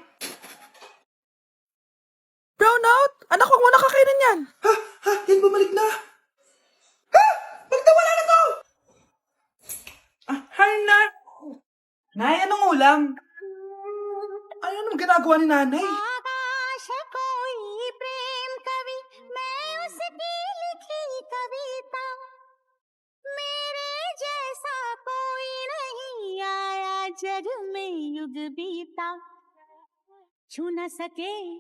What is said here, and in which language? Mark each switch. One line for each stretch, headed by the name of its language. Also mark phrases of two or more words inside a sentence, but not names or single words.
Filipino: Brownout? Anak, wag mo na kakainin yan. Yan bumalik na. Magtawala na to. Hi, Nay. Nay, anong ulam? Ano naman ginagawa ni Nanay?
Hindi: आकाश कोई प्रेम कवि मैं उसकी लिखी कविता मेरे जैसा कोई नहीं आया जग में युग बीता छू न सके